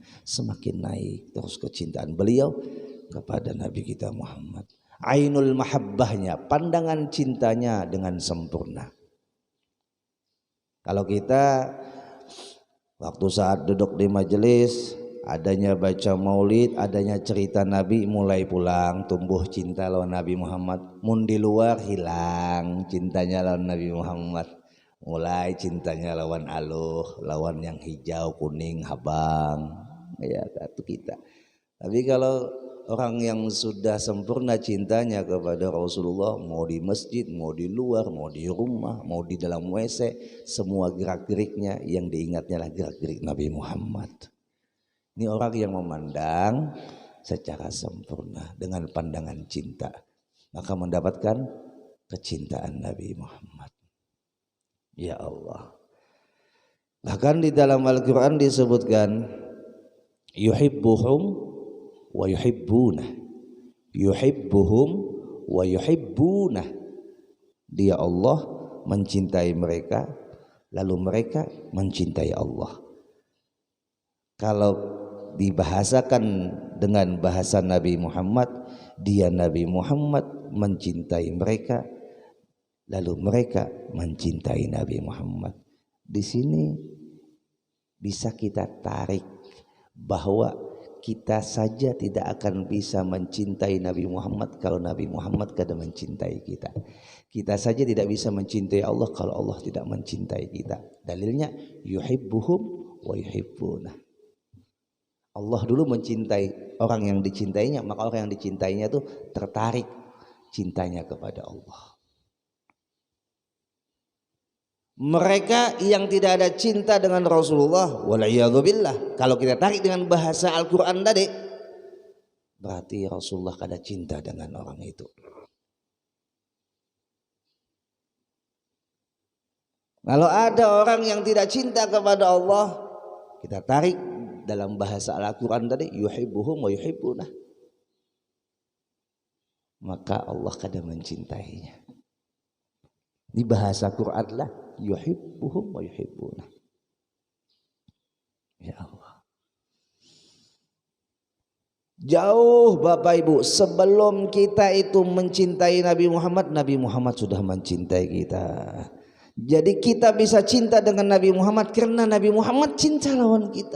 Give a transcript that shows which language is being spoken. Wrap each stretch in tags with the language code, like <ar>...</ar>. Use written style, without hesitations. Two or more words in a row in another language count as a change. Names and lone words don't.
<id>Semakin naik terus kecintaan beliau kepada Nabi kita Muhammad. Ainul mahabbahnya, pandangan cintanya dengan sempurna. Kalau kita waktu saat duduk di majelis, adanya baca maulid, adanya cerita Nabi,</id> <bjn>mulai pulang tumbuh cinta lawan Nabi Muhammad. Mun di luar hilang cintanya lawan Nabi Muhammad, mulai cintanya lawan aluh, lawan yang hijau, kuning, habang,</bjn> <id>ya itu kita. Tapi kalau orang yang sudah sempurna cintanya kepada Rasulullah, mau di masjid, mau di luar, mau di rumah, mau di dalam WC, semua gerak-geriknya yang diingatnya lah gerak-gerik Nabi Muhammad. Ini orang yang memandang secara sempurna dengan pandangan cinta, maka mendapatkan kecintaan Nabi Muhammad. Ya Allah. Bahkan di dalam Al-Quran disebutkan</id> <ar>يحبهم ويحبونه, يحبهم ويحبونه.</ar> <id>Dia Allah mencintai mereka, lalu mereka mencintai Allah. Kalau dibahasakan dengan bahasa Nabi Muhammad, dia Nabi Muhammad mencintai mereka, lalu mereka mencintai Nabi Muhammad. Di sini bisa kita tarik bahwa kita saja tidak akan bisa mencintai Nabi Muhammad kalau Nabi Muhammad tidak mencintai kita. Kita saja tidak bisa mencintai Allah kalau Allah tidak mencintai kita. Dalilnya</id> <ar>يحبهم ويحبونه.</ar> <id>Allah dulu mencintai orang yang dicintainya, maka orang yang dicintainya itu tertarik cintanya kepada Allah. Mereka yang tidak ada cinta dengan Rasulullah, wal'iyadzubillah, kalau kita tarik dengan bahasa Al-Quran tadi, berarti Rasulullah kada cinta dengan orang itu. Kalau ada orang yang tidak cinta kepada Allah, kita tarik dalam bahasa Al-Quran tadi,</id> <ar>يحبهم ويحبونه,</ar> <id>maka Allah kada mencintainya. Di bahasa Quran lah</id> <ar>يحبهم ويحبونه.</ar> <id>Ya Allah. Jauh Bapak Ibu sebelum kita itu mencintai Nabi Muhammad, Nabi Muhammad sudah mencintai kita. Jadi kita bisa cinta dengan Nabi Muhammad karena Nabi Muhammad cinta lawan kita.</id>